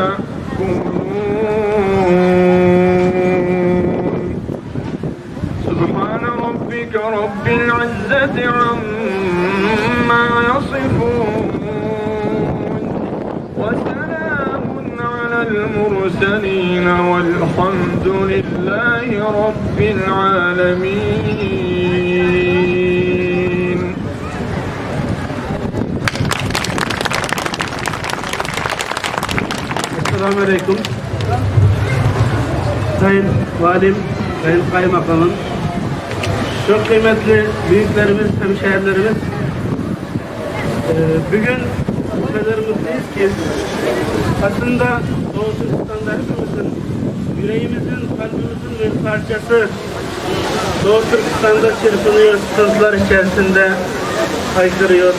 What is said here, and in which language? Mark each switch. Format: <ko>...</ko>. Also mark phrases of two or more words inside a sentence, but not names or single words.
<ar>تأكلون سبحان ربك رب العزة عما يصفون وسلام على المرسلين والحمد لله رب العالمين. السلام عليكم.</ar> <tr>Sayın Valim, Sayın Kaymakamım, çok kıymetli büyüklerimiz, hemşehrilerimiz, bugün o kadar mutluyuz ki aslında Doğu Türkistan'da hepimizin, yüreğimizin, kalbimizin bir parçası Doğu Türkistan'da çırpınıyor, sıkıntılar içerisinde haykırıyor.</tr>